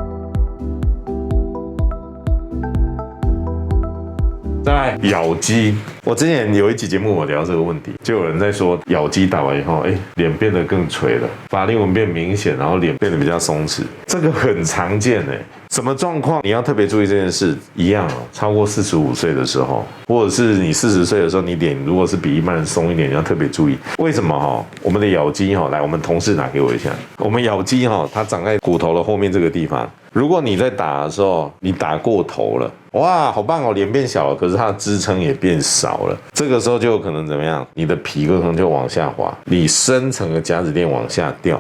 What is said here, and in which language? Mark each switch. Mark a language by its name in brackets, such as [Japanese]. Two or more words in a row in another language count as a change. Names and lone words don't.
[Chinese] 再來咬肌，我之前有一集節目我聊這個問題，就有人在說咬肌打完以後，臉變得更垂了，法令紋變明顯，然後臉變得比較鬆弛，這個很常見哎。什麼狀況你要特別注意這件事？一樣哦，超過45歲的時候，或者是你40歲的時候，你臉如果是比一般人鬆一點，你要特別注意。為什麼哈？我們的咬肌哈，來，我們同事拿給我一下。我們咬肌哈，它長在骨頭的後面這個地方。如果你在打的時候，你打過頭了，哇，好棒哦，臉變小了，可是它的支撐也變少了。這個時候就有可能怎麼樣？你的皮可能就往下滑，你深層的甲子鏈往下掉。